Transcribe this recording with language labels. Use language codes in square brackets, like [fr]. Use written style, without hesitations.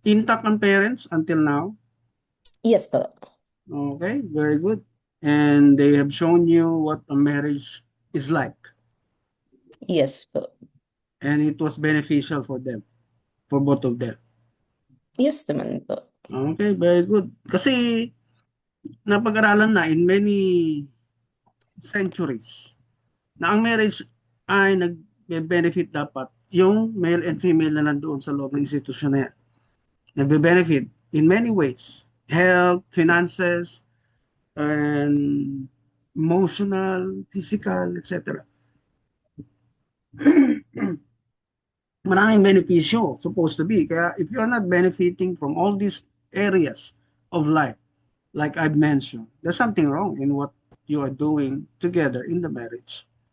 [en] Intact ang parents until now? Yes po. Okay, very good. And they have shown you what a marriage is like. Yes po. And it was beneficial for them, for both of them. [tl] Yes naman po. [en] Okay, very good. [tl] Kasi napag-aralan na [en] in many centuries [tl] na ang marriage ay nagbe-benefit dapat yung male and female na nandoon sa loob ng institusyon na yan. [en] Nagbe-benefit in many ways. Health, finances, and emotional, physical, etc. [tl] Maraming benepisyo [en] supposed to be. Kaya if you're not benefiting from all these areas of life, like I've mentioned, there's something wrong in what you are doing together in the marriage.